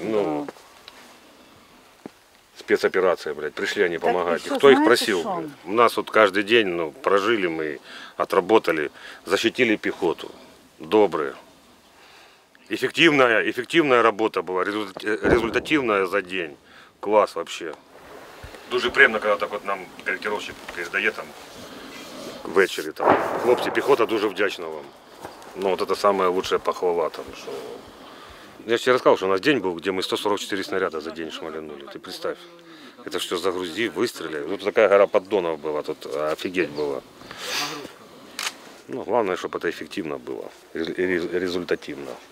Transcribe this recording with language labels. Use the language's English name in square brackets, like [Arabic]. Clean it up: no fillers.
[Russian] Ну, спецоперация, блядь. Пришли они помогать. Кто их просил, блядь? У нас вот каждый день, ну, прожили мы, отработали, защитили пехоту. Добрые. Эффективная работа была, результативная за день. Класс вообще. [Ukrainian] Дуже приємно, коли так от нам корректировщик передає там ввечері. Там. Хлопці, піхота дуже вдячна вам. [Russian] Ну, вот это самая лучшая похвала. Там, что... Я же тебе рассказал, что у нас день был, где мы 144 снаряда за день шмалянули. Ты представь. Это что, загрузи, выстрели. Тут такая гора поддонов была, тут офигеть было. Ну, главное, чтобы это эффективно было, результативно.